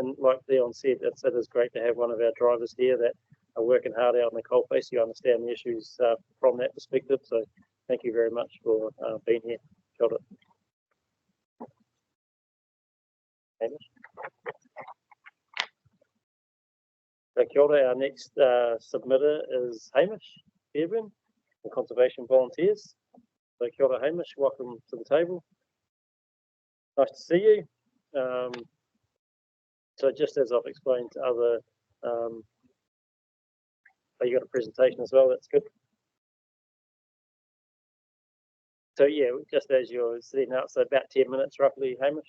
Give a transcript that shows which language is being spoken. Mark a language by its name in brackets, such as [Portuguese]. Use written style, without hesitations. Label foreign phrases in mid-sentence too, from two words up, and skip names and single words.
[English] And like Leon said, it is great to have one of our drivers here that are working hard out in the coalface. You understand the issues from that perspective. So thank you very much for being here. Got it. Hamish. So [Māori] kia ora, [English] our next submitter is Hamish Fairburn from Conservation Volunteers. So [Māori] kia ora, [English] Hamish, welcome to the table. Nice to see you. So just as I've explained to other, oh, you got a presentation as well, that's good. So yeah, just as you're sitting out, so about 10 minutes roughly, Hamish.